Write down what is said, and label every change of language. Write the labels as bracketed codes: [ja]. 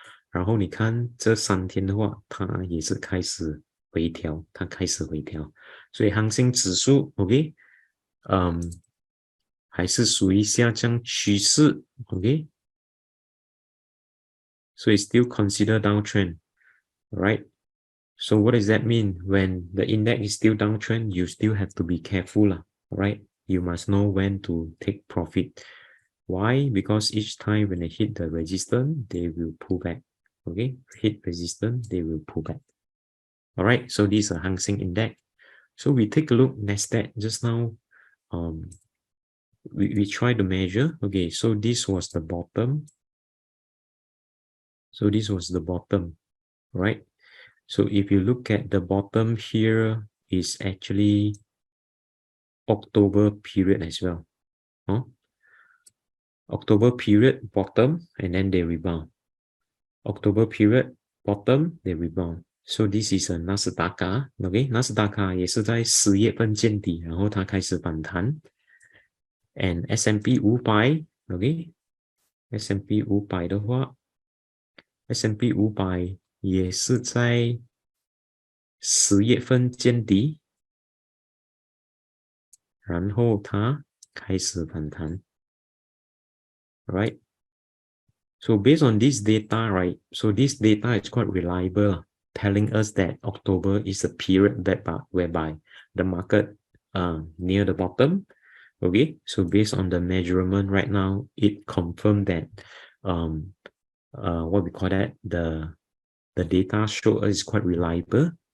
[zh] 然后你看这3天的话，它也是开始回调，所以恒生指数 OK， 还是属于下降趋势 OK， [en] so it's still considered downtrend, right? So what does that mean? When the index is still downtrend, you still have to be careful, right? You must know when to take profit. Why? Because each time when they hit the resistance, they will pull back. Okay, hit resistance, they will pull back. All right, so this is a Hang Seng Index. So we take a look NASDAQ just now. We try to measure. Okay, so this was the bottom. So this was the bottom, right? So if you look at the bottom here is actually October period as well. October period bottom and then they rebound. October period bottom, they rebound. So this is a NASDAQ. [zh] Okay, NASDAQ 也是在10月份见底，然后它开始反弹。 And S&P 500, okay, S&P 500的话 S&P 500也是在10月份见底，然后它开始反弹。 [en] Right? So based on this data, right? So this data is quite reliable, telling us that October is a period whereby the market near the bottom. Okay, so based on the measurement right now, it confirmed that what we call that the data show is quite reliable.